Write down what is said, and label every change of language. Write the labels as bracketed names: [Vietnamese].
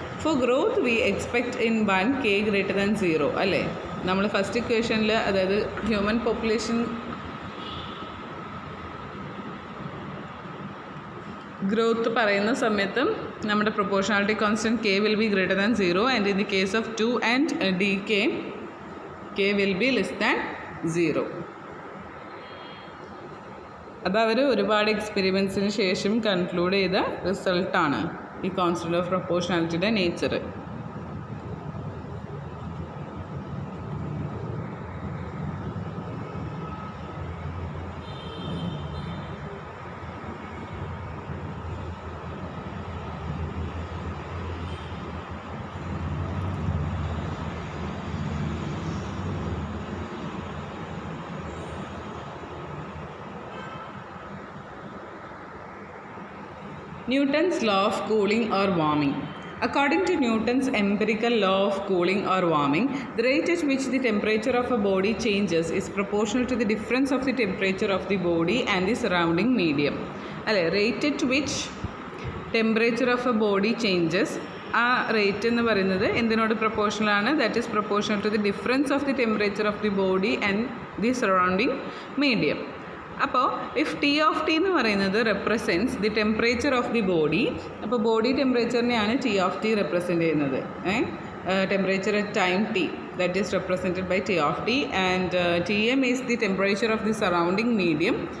[English] For growth we expect in 1 k greater than 0. [Malayalam] അല്ലേ, നമ്മൾ first ഇക്വേഷനിൽ അതായത് ഹ്യൂമൻ പോപ്പുലേഷൻ ഗ്രോത്ത് പറയുന്ന സമയത്ത് നമ്മുടെ proportionality constant k [English] Will be greater than 0. And in the case of 2 and dk, k will be less than 0. [Malayalam] അത് അവർ ഒരുപാട് എക്സ്പെരിമെൻറ്റ്സിന് ശേഷം കൺക്ലൂഡ് ചെയ്ത റിസൾട്ടാണ് ഈ constant of പ്രൊപ്പോർഷണാലിറ്റിയുടെ nature. [English] Newton's law of cooling or warming. According to Newton's empirical law of cooling or warming, the rate at which the temperature of a body changes is proportional to the difference of the temperature of the body and the surrounding medium. Rate at which temperature of a body changes, [Malayalam] ആ rate എന്ന് പറയുന്നത് എന്തിനോട് proportional ആണ്? [English] That is proportional to the difference of the temperature of the body and the surrounding medium. [Malayalam] അപ്പോൾ if T of T എന്ന് പറയുന്നത് [English] represents the temperature of the body, [Malayalam] അപ്പോൾ body ടെമ്പറേച്ചറിനെയാണ് T of T represent ചെയ്യുന്നത്. [English] Temperature at time T, that is represented by T of T, and T M is the temperature of the surrounding medium.